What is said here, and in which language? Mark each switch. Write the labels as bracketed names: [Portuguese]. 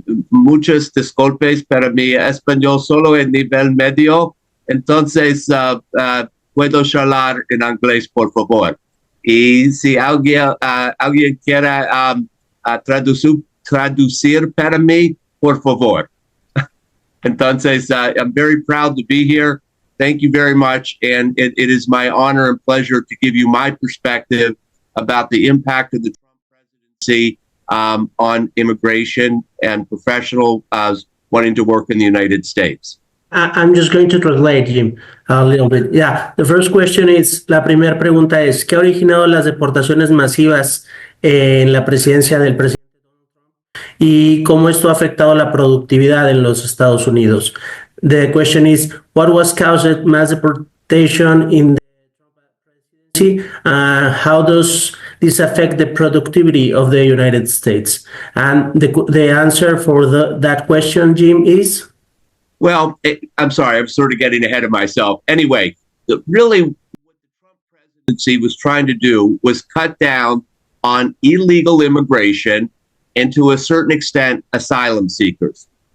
[Spanish] Muchas disculpas, pero mi español solo en nivel medio, entonces puedo hablar en inglés, por favor. Y si alguien quiera traducir para mí, por favor. [English] Entonces, I'm very proud to be here. Thank you very much. And it is my honor and pleasure to give you my perspective about the impact of the Trump presidency on immigration and professionals wanting to work in the United States. I'm just going to translate, Jim, a little bit. Yeah, the first question is, [Spanish] la primera pregunta es, ¿qué ha originado las deportaciones masivas en la presidencia del presidente Donald Trump y cómo esto ha afectado la productividad en los Estados Unidos? [English] The question is, what was caused mass deportation in the Trump presidency? How does this affect the productivity of the United States? And the answer for that question, Jim, is? Well, I'm sorry, I'm sort of getting ahead of myself. Anyway, really what the Trump presidency was trying to do was cut down on illegal immigration and, to a certain extent, asylum seekers.